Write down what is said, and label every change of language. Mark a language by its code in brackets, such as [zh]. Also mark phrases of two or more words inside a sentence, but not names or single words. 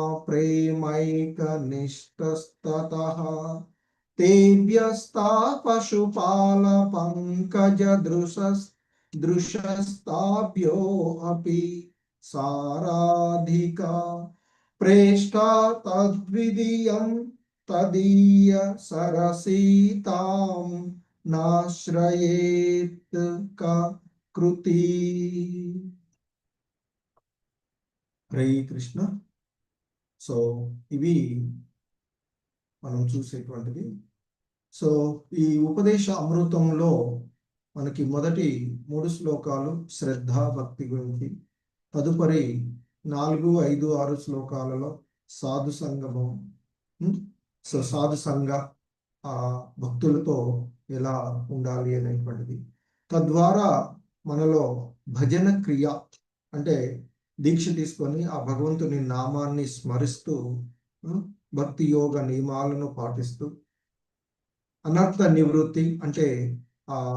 [sa] प्रेमैकनिष्ठस्ततः तेभ्यस्ता पशुपालपङ्कजदृशस्ताभ्योऽपि साराधिका प्रेष्ठा तद्विदीयं तदीय सरसीतां नाश्रयेत् कृति హరే కృష్ణ. [te] సో ఇవి మనం చూసేటువంటిది. సో ఈ ఉపదేశ అమృతంలో మనకి మొదటి 3 శ్లోకాలు శ్రద్ధ భక్తి గురించి, తదుపరి 4, 5, 6 శ్లోకాలలో సాధు సంగమం, సో సాధు సంఘ భక్తులతో ఎలా ఉండాలి అనేటువంటిది, తద్వారా మనలో భజన క్రియ అంటే దీక్ష తీసుకొని ఆ భగవంతుని నామాన్ని స్మరిస్తూ భక్తి యోగ నియమాలను పాటిస్తూ అనర్థ నివృత్తి అంటే ఆ